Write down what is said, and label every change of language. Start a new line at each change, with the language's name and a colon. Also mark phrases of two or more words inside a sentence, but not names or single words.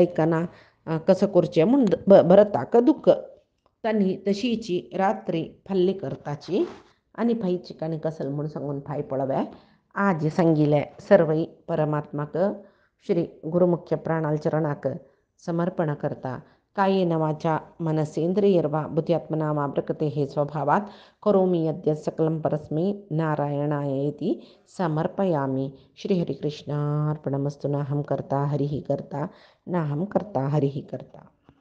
Konkani: आयकना कसं करचें म्हूण भरताक दुख्ख तांणी तशीची रात्री फल्ली करताची आनी फायची काणी कसल म्हूण सांगून फाय पळोवया आज सांगिल्लें सर्वै परमात्माक श्री गुरुमुख्य प्राणाल चरणाक समर्पण करता
Sanskrit: कायेन वाचा मनसेंद्रियर्वा बुद्ध्यात्मना वा प्रकृतेः स्वभावात् करोमि यद्यत् सकलं परस्मै नारायणायेति समर्पयामि श्रीहरिकृष्णार्पणमस्तु नाहं कर्ता हरिः कर्ता नाहं कर्ता हरिः कर्ता।